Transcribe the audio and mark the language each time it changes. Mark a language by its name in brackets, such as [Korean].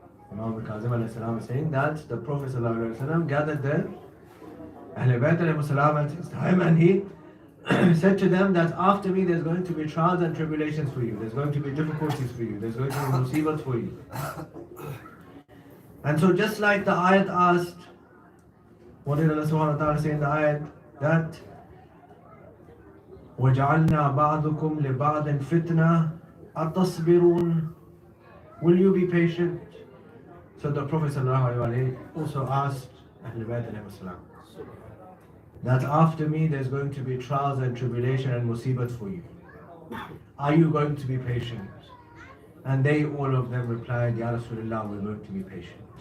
[English] Imam Kazim alayhi salam is saying that the Prophet sallallahu alaihi wasallam gathered the Ahlul Bayt alayhi salam at his time, and he said to them that after me there's going to be trials and tribulations for you, there's going to be difficulties for you, there's going to be musibats for you. And so just like the ayat asked, what did Allah subhanahu wa ta'ala say in the ayat? [Arabic] That وَجَعَلْنَا بَعْضُكُمْ لِبَعْضٍ فِتْنَةً أَتَصْبِرُونَ. [English] Will you be patient? So the Prophet ﷺ also asked Ahlul Bayt alayhi salam that after me there's going to be trials and tribulation and musibats for you. Are you going to be patient? And they, all of them replied, Ya Rasulullah, we're going to be patient.